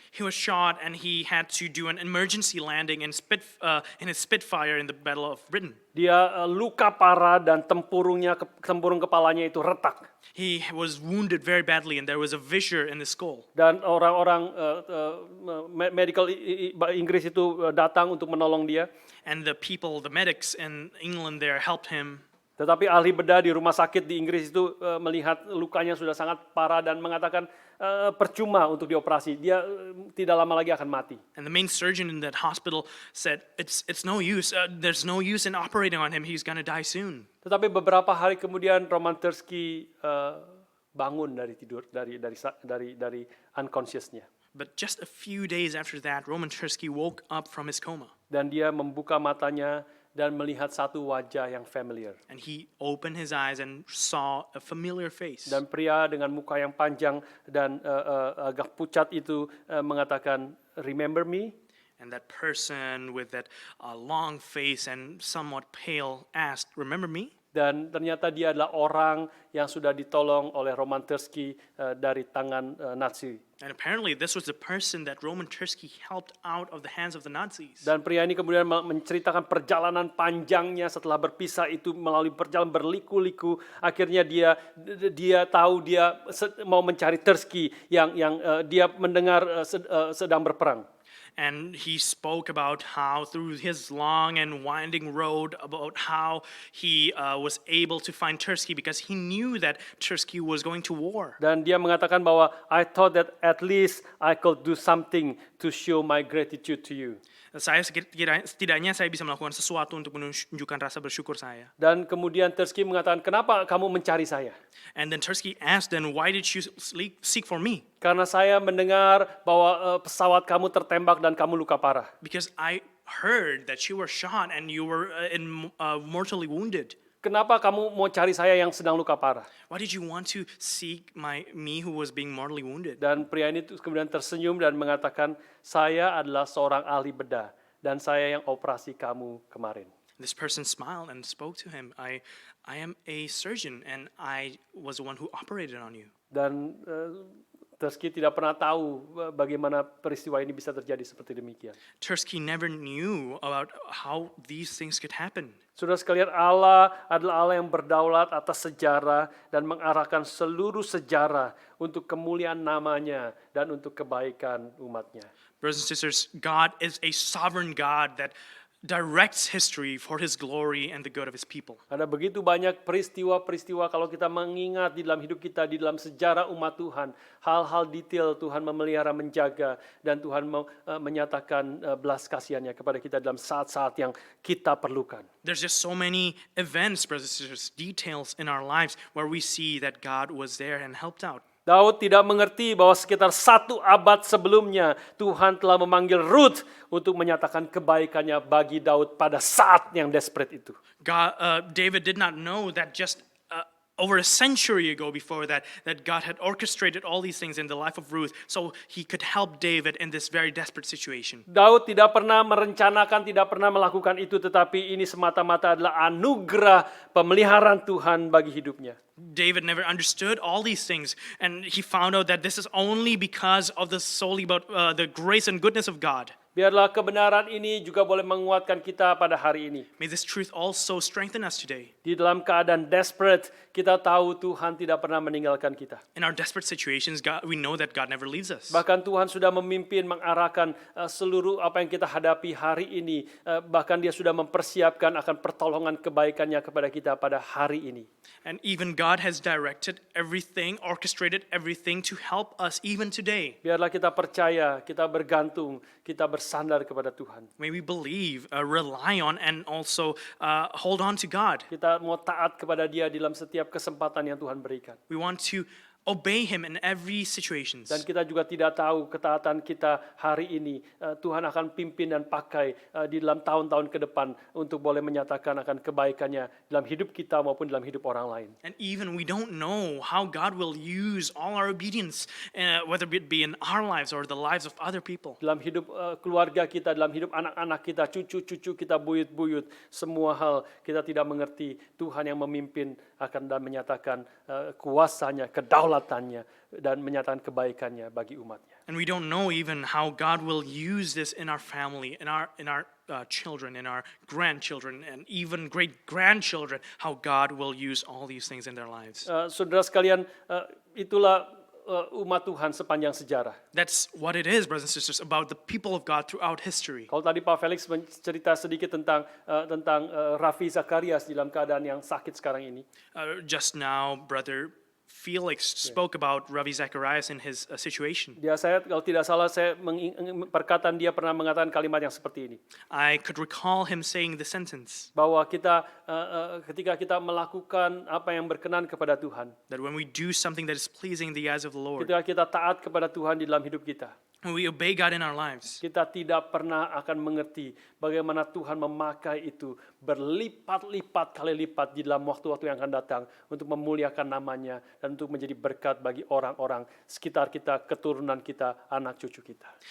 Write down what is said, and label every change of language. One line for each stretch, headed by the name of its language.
English: He was shot and he had to do an emergency landing in his Spitfire in the Battle of Britain.
Indonesian: Dia luka parah dan tempurung kepalanya itu retak.
English: He was wounded very badly and there was a fissure in the skull.
Indonesian: Dan orang-orang medical Inggris itu datang untuk menolong dia.
English: And the medics in England there helped him.
Indonesian: Tetapi ahli bedah di rumah sakit di Inggris itu melihat lukanya sudah sangat parah dan mengatakan percuma untuk dioperasi. Dia tidak lama lagi akan mati.
English: And the main surgeon in that hospital said, "It's no use. There's no use in operating on him. He's gonna die soon."
Indonesian: Tetapi beberapa hari kemudian Roman Tersky bangun dari tidur, dari unconsciousnya.
English: But just a few days after that, Roman Tersky woke up from his coma.
Indonesian: Dan dia membuka matanya dan melihat satu wajah yang familiar.
English: And he opened his eyes and saw a familiar face.
Indonesian: Dan pria dengan muka yang panjang dan agak pucat itu mengatakan,
English: "Remember me?" And that person with that long face and somewhat pale asked, "Remember me?"
Indonesian: Dan ternyata dia adalah orang yang sudah ditolong oleh Roman Tersky dari tangan Nazi.
English: And apparently this was the person that Roman Tersky helped out of the hands of the Nazis.
Indonesian: Dan pria ini kemudian menceritakan perjalanan panjangnya setelah berpisah itu, melalui perjalanan berliku-liku. Akhirnya dia tahu dia mau mencari Tersky yang dia mendengar sedang berperang.
English: And he spoke about how through his long and winding road, about how he was able to find Tersky because he knew that Tersky was going to war.
Indonesian: Dan dia mengatakan bahwa
English: I thought that at least I could do something to show my gratitude to you.
Indonesian: Setidaknya saya bisa melakukan sesuatu untuk menunjukkan rasa bersyukur saya. Dan kemudian Tersky mengatakan, kenapa kamu mencari saya?
English: And then Tersky asked, then why did you seek for me?
Indonesian: Karena saya mendengar bahwa pesawat kamu tertembak dan kamu luka parah.
English: Because I heard that you were shot and you were mortally wounded.
Indonesian: Kenapa kamu mau cari saya yang sedang luka parah?
English: Why did you want to seek me who was being mortally wounded?
Indonesian: Dan pria ini kemudian tersenyum dan mengatakan, saya adalah seorang ahli bedah dan saya yang operasi kamu kemarin.
English: This person smiled and spoke to him. I am a surgeon and I was the one who operated on you.
Indonesian: Dan Tersky tidak pernah tahu bagaimana peristiwa ini bisa terjadi seperti demikian.
English: Tersky never knew about how these things could happen.
Indonesian: Saudara sekalian, Allah adalah Allah yang berdaulat atas sejarah dan mengarahkan seluruh sejarah untuk kemuliaan namanya dan untuk kebaikan umatnya.
English: Brothers and sisters, God is a sovereign God that directs history for his glory and the good of his people.
Indonesian: Ada begitu banyak peristiwa-peristiwa kalau kita mengingat di dalam hidup kita, di dalam sejarah umat Tuhan, hal-hal detail Tuhan memelihara, menjaga, dan Tuhan menyatakan belas kasihannya kepada kita dalam saat-saat yang kita perlukan.
English: There's just so many events, brothers and sisters, details in our lives where we see that God was there and helped out.
Indonesian: Daud tidak mengerti bahwa sekitar 1 abad sebelumnya Tuhan telah memanggil Ruth untuk menyatakan kebaikannya bagi Daud pada saat yang desperate itu.
English: David did not know that just over a century ago before that God had orchestrated all these things in the life of Ruth so he could help David in this very desperate situation.
Indonesian: Daud tidak pernah merencanakan, tidak pernah melakukan itu, tetapi ini semata-mata adalah anugerah pemeliharaan Tuhan bagi hidupnya.
English: David never understood all these things, and he found out that this is only because of the grace and goodness of God.
Indonesian: Biarlah kebenaran ini juga boleh menguatkan kita pada hari ini.
English: May this truth also strengthen us today.
Indonesian: Di dalam keadaan desperate, kita tahu Tuhan tidak pernah meninggalkan kita.
English: In our desperate situations, we know that God never leaves us.
Indonesian: Bahkan Tuhan sudah memimpin, mengarahkan seluruh apa yang kita hadapi hari ini. Bahkan Dia sudah mempersiapkan akan pertolongan kebaikannya kepada kita pada hari ini.
English: And even God has directed everything, orchestrated everything to help us even today.
Indonesian: Biarlah kita percaya, kita bergantung, kita bersandar kepada Tuhan.
English: May we believe, rely on, and also hold on to God.
Indonesian: Kita mau taat kepada Dia dalam setiap kesempatan yang Tuhan berikan.
English: We want to obey Him in every situations.
Indonesian: Dan kita juga tidak tahu ketaatan kita hari ini Tuhan akan pimpin dan pakai di dalam tahun-tahun ke depan untuk boleh menyatakan akan kebaikannya dalam hidup kita maupun dalam hidup orang lain.
English: And even we don't know how God will use all our obedience, whether it be in our lives or the lives of other people.
Indonesian: Dalam hidup keluarga kita, dalam hidup anak-anak kita, cucu-cucu kita, buyut-buyut, semua hal kita tidak mengerti. Tuhan yang memimpin akan dan menyatakan kuasanya, kedaulatannya, dan menyatakan kebaikannya bagi umatnya.
English: And we don't know even how God will use this in our family, in our children, in our grandchildren, and even great-grandchildren, how God will use all these things in their lives.
Indonesian: Saudara sekalian, itulah umat Tuhan sepanjang sejarah.
English: That's what it is, brothers and sisters, about the people of God throughout history.
Indonesian: Kalau tadi Pak Felix cerita sedikit tentang Raffi Zacharias dalam keadaan yang sakit sekarang ini.
English: Just now, Brother Felix spoke about Ravi Zacharias in his situation.
Indonesian: Saya kalau tidak salah perkataan dia pernah mengatakan kalimat yang seperti ini.
English: I could recall him saying the sentence
Indonesian: Bahwa kita ketika kita melakukan apa yang berkenan kepada Tuhan,
English: that when we do something that is pleasing in the eyes of the Lord,
Indonesian: ketika kita taat kepada Tuhan di dalam hidup kita,
English: when we obey God in our lives,
Indonesian: kita tidak pernah akan mengerti bagaimana Tuhan memakai itu berlipat-lipat kali lipat di dalam waktu-waktu yang akan datang untuk memuliakan namanya dan untuk menjadi berkat bagi orang-orang sekitar kita, keturunan kita, anak cucu kita.